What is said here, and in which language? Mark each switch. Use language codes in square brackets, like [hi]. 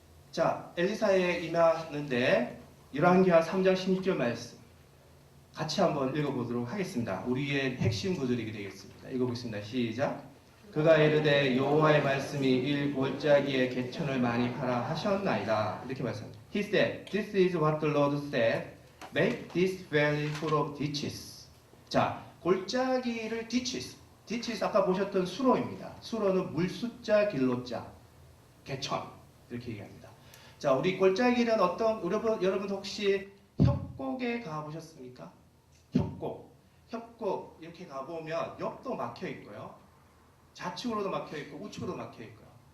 [ko] 자, 엘리사에 임하는데 열왕기하 3장 16절 말씀 같이 한번 읽어보도록 하겠습니다. 우리의 핵심 구절이게 되겠습니다. 읽어보겠습니다. 시작. 그가 이르되 여호와의 말씀이 일 골짜기에 개천을 많이 파라 하셨나이다. 이렇게 말씀합니다. [en] He said, this is what the Lord said, make this valley full of ditches. [ko] 자, 골짜기를 ditches 아까 보셨던 수로입니다. 수로는 물숫자 길로자 개천 이렇게 얘기합니다. 자, 우리 골짜기는 여러분 혹시 협곡에 가보셨습니까? 협곡 이렇게 가보면 옆도 막혀 있고요. 좌측으로도 막혀 있고 우측으로도 막혀 있고요.